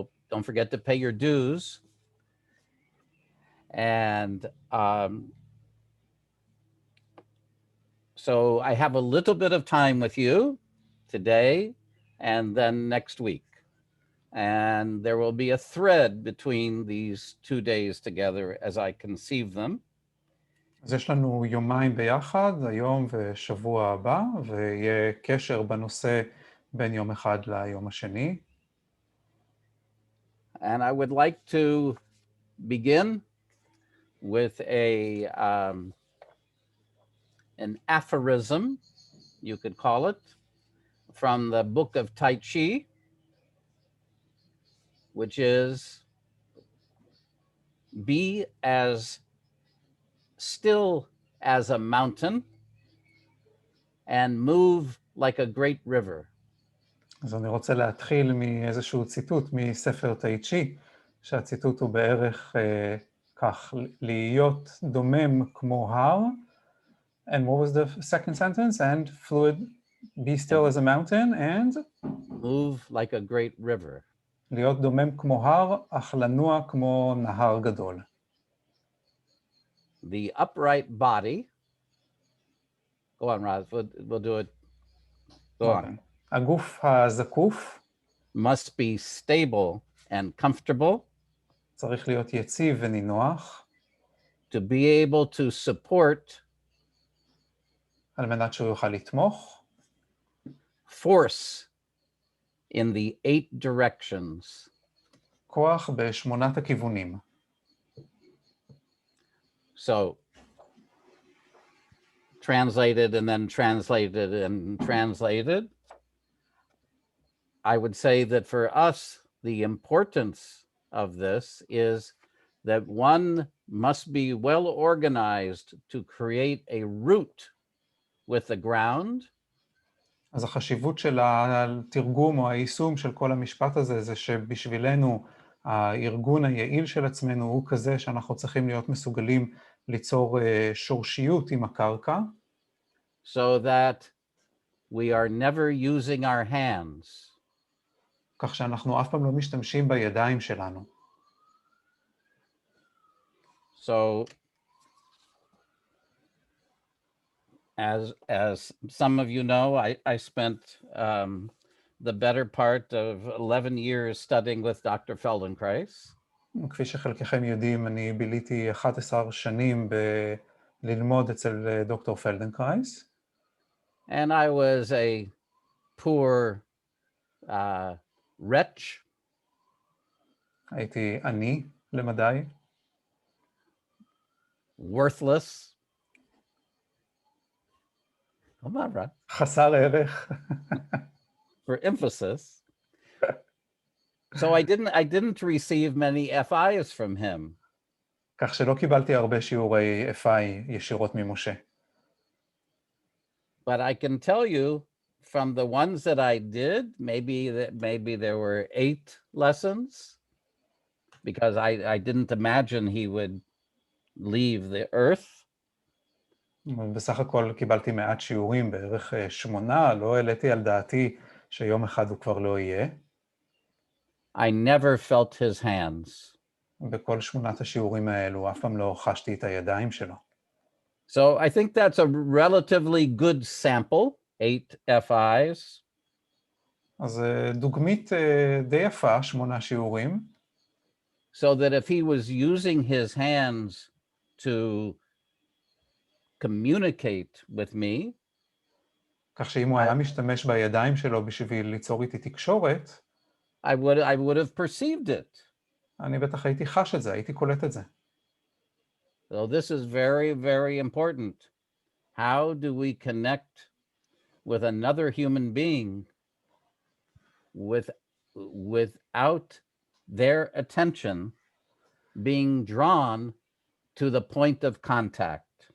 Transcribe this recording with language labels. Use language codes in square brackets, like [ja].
[en] Don't forget to pay your dues. And so I have a little bit of time with you today and then next week. And there will be a thread between these 2 days together as I conceive them. [he] אז יש לנו יומיים ביחד, היום ושבוע הבא, ויהיה קשר בנושא בין יום אחד ליום השני. [en] And I would like to begin with an aphorism, you could call it, from the book of Tai Chi, which is, be as still as a mountain and move like a great river. [he] אז אני רוצה להתחיל מאיזשהו ציטוט מספר טאי צ'י, שהציטוט הוא בערך כך, להיות דומם כמו הר, [en] and what was the second sentence? And fluid, be still as a mountain and? Move like a great river. [he] להיות דומם כמו הר, אך לנוע כמו נהר גדול. [en] The upright body, go on, Raz, we'll do it, go on. [he] הגוף הזקוף, [en] must be stable and comfortable, [he] צריך להיות יציב ונינוח, [en] to be able to support, [he] על מנת שהוא יוכל לתמוך, [en] force in the 8 directions. [he] כוח ב8 הכיוונים. [en] So, translated and then translated and translated. I would say that for us, the importance of this is that one must be well organized to create a root with the ground. [he] אז החשיבות של התרגום או היישום של כל המשפט הזה, זה שבשבילנו הארגון היעיל של עצמנו הוא כזה שאנחנו צריכים להיות מסוגלים ליצור שורשיות עם הקרקע. [en] so that we are never using our hands. [he] כך שאנחנו אף פעם לא משתמשים בידיים שלנו. [en] So as some of you know, I spent the better part of 11 years studying with Dr. Feldenkrais. [he] כפי שחלקכם יודעים, אני ביליתי 11 שנים ללמוד אצל דוקטור פלדנקרייס. [en] And I was a poor wretch. [he] הייתי עני למדי. [en] Worthless. Come on, Brad. [he] חסר ערך. [en] For emphasis. So I didn't receive many FIs from him. [he] כך שלא קיבלתי הרבה שיעורי FI ישירות ממשה. [en] But I can tell you from the ones that I did, maybe there were 8 lessons, because I didn't imagine he would leave the earth. [he] בסך הכל קיבלתי מעט שיעורים, בערך 8, לא העליתי על דעתי שיום אחד הוא כבר לא יהיה. [en] I never felt his hands. [he] בכל 8 השיעורים האלו, אף פעם לא חשתי את הידיים שלו. [en] So I think that's a relatively good sample, 8 FIs. [he] אז דוגמית די יפה, 8 שיעורים. [en] So that if he was using his hands to communicate with me, [he] כך שאם הוא היה משתמש בידיים שלו בשביל ליצור איתי תקשורת, [en] I would have perceived it. [he] אני בטח הייתי חש את זה, הייתי קולט את זה. [en] So this is very, very important. How do we connect with another human being without their attention being drawn to the point of contact?